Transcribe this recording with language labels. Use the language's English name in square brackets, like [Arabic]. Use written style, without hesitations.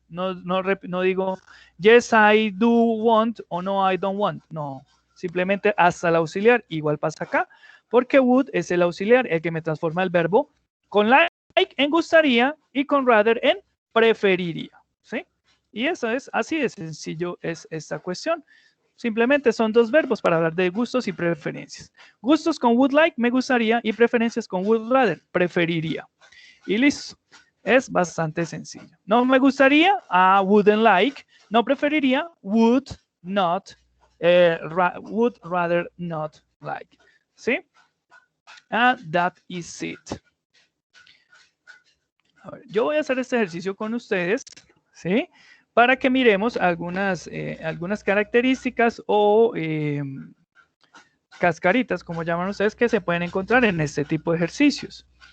[Spanish] No digo [English] yes, I do want [Spanish] o [English] no, I don't want. [Spanish] No, simplemente hasta el auxiliar. Igual pasa acá, porque would es el auxiliar, el que me transforma el verbo con like en gustaría y con rather en preferiría. ¿Sí? Y eso es así de sencillo es esta cuestión. Simplemente son dos verbos para hablar de gustos y preferencias. Gustos con would like, me gustaría, y preferencias con would rather, preferiría. Y listo. Es bastante sencillo. No me gustaría, [English] wouldn't like. [Spanish] No preferiría, [English] would not, would rather not like. ¿Sí? And that is it. [Spanish] A ver, yo voy a hacer este ejercicio con ustedes, ¿sí? Para que miremos algunas características o cascaritas, como llaman ustedes, que se pueden encontrar en este tipo de ejercicios.